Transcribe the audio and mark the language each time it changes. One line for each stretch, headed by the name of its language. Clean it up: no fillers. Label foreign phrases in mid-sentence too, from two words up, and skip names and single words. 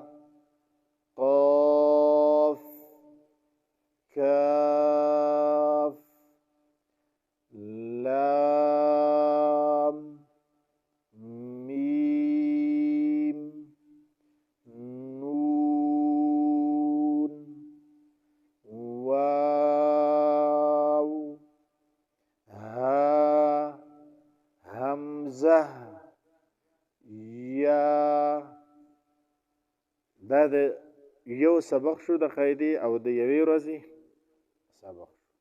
Pashto: قاف كاف لام ميم نون واو ها همزه یا دا د یو سبق شو د قاعده او د یوې ورځې سبق